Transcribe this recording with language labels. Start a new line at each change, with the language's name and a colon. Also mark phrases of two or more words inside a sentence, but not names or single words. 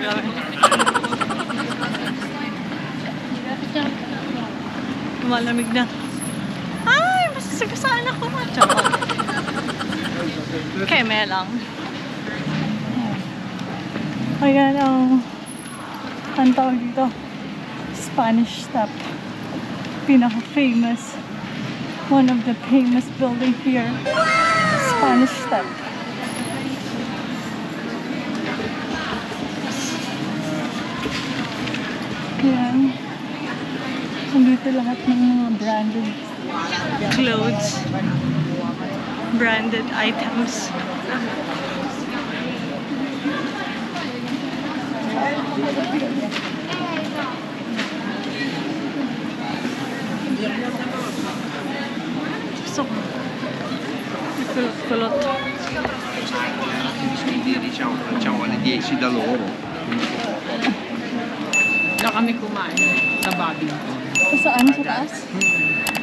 Filipino: Judger kami. lumalamig na. Ay, masasagasaan ako. Charot. Keme lang. Ayan ang tawag dito. Spanish Step. Pinaka-famous.
English: One of the famous building here. Spanish Step.
Filipino: Ayan. Nandito lahat ng mga
English: branded clothes. Branded items.
Filipino: So, kulot.
Italian: Diciamo, facciamo alle 10 da loro.
Filipino: Na kami kumain sa Babington. Saan sa taas?